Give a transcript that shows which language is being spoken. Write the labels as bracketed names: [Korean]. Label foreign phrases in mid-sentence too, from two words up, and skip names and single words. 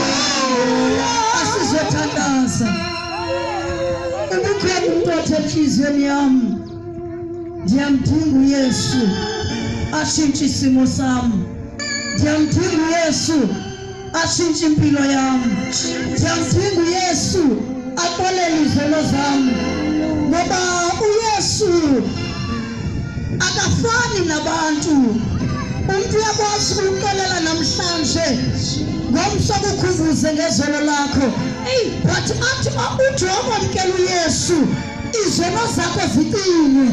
[Zulu] Asizothandaza ubukhona umuntu othe enhliziyweni yami, ndiyamdinga uYesu ashintshe isimo sami, ndiyamdinga uYesu ashintshe impilo yami, ndiyamdinga uYesu aqolele izono zami, ngoba uYesu akafani nabantu. Umuntu uyakwazi ukuqolela namhlanje ngomso kukhumbuze ngezono lakho, but athi uthi wamamkela uYesu izono zakho ziqinywe.